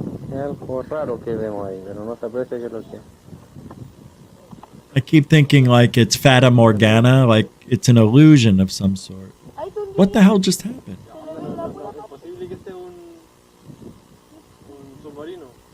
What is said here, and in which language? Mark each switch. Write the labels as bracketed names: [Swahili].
[Spanish] Es algo raro que vemos ahí, pero no se aprecia qué es lo que es. [English] I keep thinking like it's Fata Morgana, like it's an illusion of some sort. What the hell just happened? [Spanish] Posible que esté un submarino.